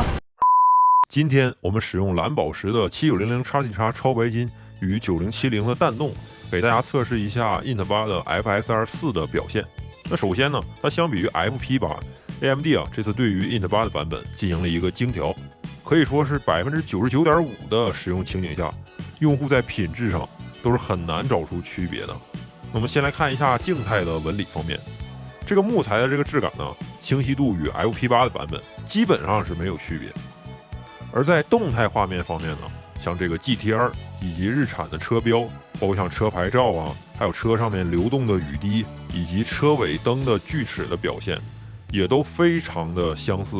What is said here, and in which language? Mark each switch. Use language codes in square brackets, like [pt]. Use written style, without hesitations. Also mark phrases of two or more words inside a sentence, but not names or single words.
[zh] 今天我们使用蓝宝石的7900XT 超白金与9070的弹动，给大家测試一下 Int8 的 FSR 4的表現。那首先呢，它相比于 FP8，AMD 这次对于 Int8 的版本进行了一个精調，可以說是 99.5% 的使用情景下，用戶在品質上都是很難找出區別的。我們先來看一下靜態的紋理方面，這個木材的這個質感呢，清晰度與 FP8 的版本基本上是沒有區別。而在動態畫面方面呢，像這個 GTR 以及日產的車標，包括像車牌照啊，還有車上面流動的雨滴，以及車尾燈的鋸齒的表現，也都非常的相似。